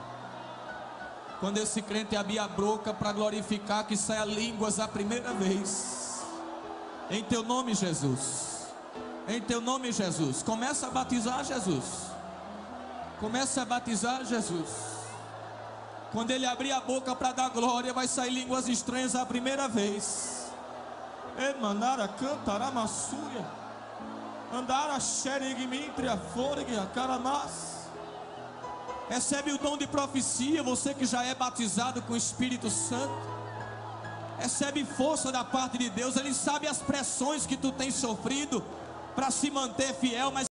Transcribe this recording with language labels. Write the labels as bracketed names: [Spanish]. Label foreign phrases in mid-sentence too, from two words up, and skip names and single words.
[Portuguese] Quando esse crente abrir a boca para glorificar, que saia línguas a primeira vez. Em teu nome, Jesus. Em teu nome, Jesus. Começa a batizar Jesus. Começa a batizar Jesus. Quando ele abrir a boca para dar glória, vai sair línguas estranhas a primeira vez. Emanara cantará massúria. Andara xerigmintria forgia caramas. Recebe o dom de profecia, você que já é batizado com o Espírito Santo. Recebe força da parte de Deus. Ele sabe as pressões que tu tens sofrido para se manter fiel, mas